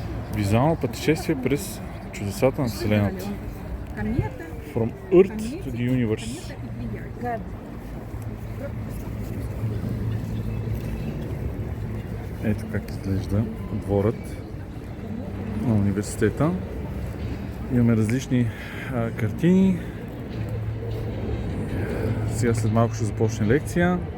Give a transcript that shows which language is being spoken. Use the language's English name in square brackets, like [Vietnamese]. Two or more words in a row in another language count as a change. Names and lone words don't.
[Bulgarian] Визуално пътешествие през чудесата на Вселената. [English] From Earth to the Universe. [Bulgarian] Ето как изглежда дворът на университета. Имаме различни картини. Сега след малко ще започне лекция.